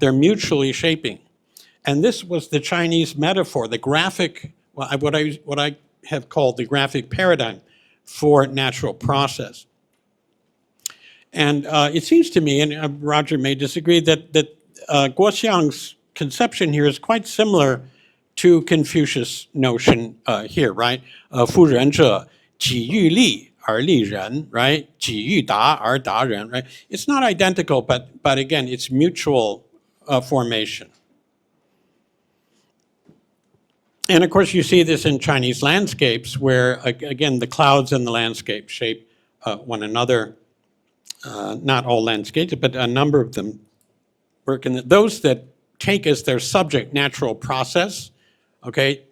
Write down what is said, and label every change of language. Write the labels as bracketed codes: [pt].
[en] They're mutually shaping. And this was the Chinese metaphor, the graphic, what I have called the graphic paradigm for natural process. And it seems to me, and Roger may disagree, that Guoxiang's conception here is quite similar to Confucius' notion here, right? [zh] 夫仁者己欲立而立人, [en] right? [zh] 己欲达而达人, [en] right? It's not identical, but again, it's mutual formation. And of course, you see this in Chinese landscapes where, again, the clouds in the landscape shape one another. Not all landscapes, but a number of them work in those that take as their subject natural process, okay?